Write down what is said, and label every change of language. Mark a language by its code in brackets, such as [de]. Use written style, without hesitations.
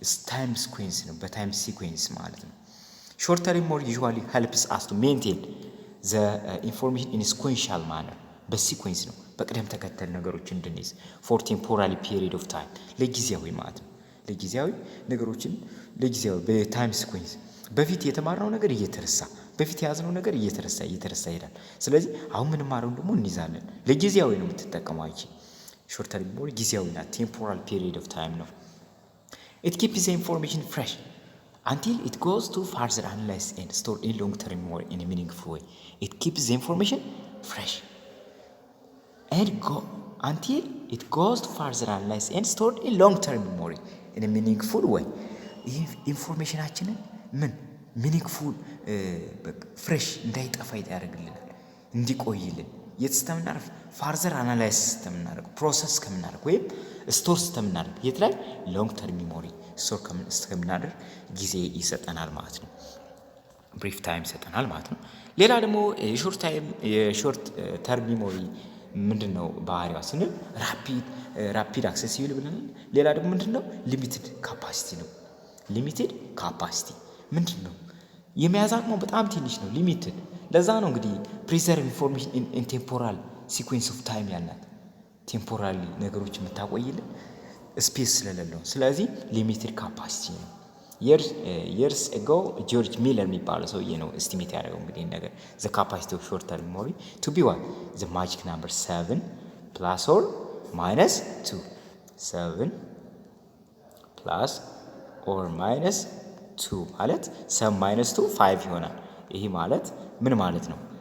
[am] ታይም ሲኩዌንስ ነው፣ በታይም ሲኩዌንስ ማለት ነው። [en] ሾርት ተርም ሚሞሪ ዩዥዋሊ ሄልፕስ አስ ቱ ሜንቴን ዘ ኢንፎርሜሽን ኢን ሲኩዌንሻል ማነር [am] በሲኩዌንስ ነው በቅደም ተከተል ነገሮችን እንድንይዝ [en] ፎር ቴምፖራሪ ፒሪድ ኦፍ ታይም [am] ለጊዜያዊ ማለት ነው። ለጊዜያዊ ነገሮችን ለጊዜያዊ በታይም ሲኩዌንስ በፊት የተማርነው ነገር እየተረሳ በፊት የያዝነው ነገር እየተረሳ ይሄዳል። ስለዚህ አሁን ምን ማረው ደግሞ እንይዛለን። ለጊዜያዊ ነው የምትጠቀመው አይቺ [en] ሾርት ተርም ሚሞሪ [am] ጊዜያዊ ናት። [en] ቴምፖራል ፒሪድ ኦፍ ታይም ነው። ኢት ኪፕስ ዘ ኢንፎርሜሽን ፍሬሽ until it goes to further analysis and stored in long term memory in a meaningful way. It keeps the information fresh and until it goes to further analysis and stored in long term memory in a meaningful way. [am] ኢንፎርሜሽናችንን ምን ሚኒንግፉል ፍሬሽ እንዳይጠፋ ያደርግልናል፣ እንዲቆይልን የስተምናርፍ ፋርዘር አናላይሲስ ስተምናደርግ ፕሮሰስ ከምናደርግ ወይም ስቶር ስተምናደርግ የት ላይ ሎንግ ተርም ሚሞሪ ስቶር ከምናደርግ ጊዜ ይሰጠናል ማለት ነው። ብሪፍ ታይም ይሰጠናል ማለት ነው። ሌላ ደግሞ የሾርት ተርም ሚሞሪ ምንድነው ባህሪዋ ስንል ራፒድ አክሴሲብል ብለናል። ሌላ ደግሞ ምንድነው ሊሚትድ ካፓሲቲ ነው። ሊሚትድ ካፓሲቲ ምንድነው? የመያዝ አቅሙ በጣም ትንሽ ነው፣ ሊሚትድ። ለዛ ነው እንግዲህ [en] ፕሪዘርቭ ኢንፎርሜሽን ኢን ቴምፖራል ሲኩዌንስ ኦፍ ታይም [am] ያልናት። ቴምፖራሊ ነገሮች የምታቆይልን ስፔስ ስለሌለው፣ ስለዚህ ሊሚትድ ካፓሲቲ ነው። [en] years ago ጆርጅ ሚለር [am] የሚባለው ሰውዬ ነው ኤስቲሜት ያደረገው እንግዲህ ነገር [en] the capacity of short term memory to be what the magic number 7 plus or minus 2 7 plus or minus 2 ማለት 7 minus 2 5 ይሆናል። [am] ይሄ ማለት ምን ማለት ነው?